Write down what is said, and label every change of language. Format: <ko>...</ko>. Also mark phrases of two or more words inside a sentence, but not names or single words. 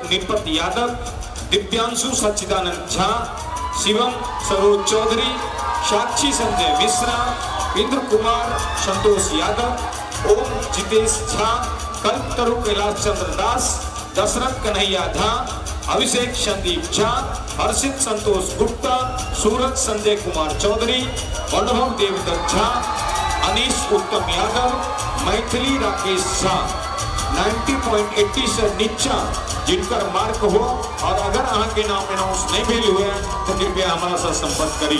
<mai>निपत यादव, दिव्यांशु सच्चिदानंद झा, शिवम सरोज चौधरी, साक्षी संजय मिश्रा, इंद्र कुमार संतोष यादव, ओम जितेश झा, कल्पतरु कैलाश चंद्र दास, दशरथ कन्हैया झा, अभिषेक संदीप झा, हर्षित संतोष गुप्ता, सूरज संजय कुमार चौधरी, अनुभव देवदत्त झा, अनीश उत्तम यादव, मैथिली राकेश झा। 90.80 से नीचा जिनकर मार्क हो और अगर अहाँ के नाम अनाउंस नहीं भेल हुए तो कृपया हमारा साथ संपर्क करी।</mai>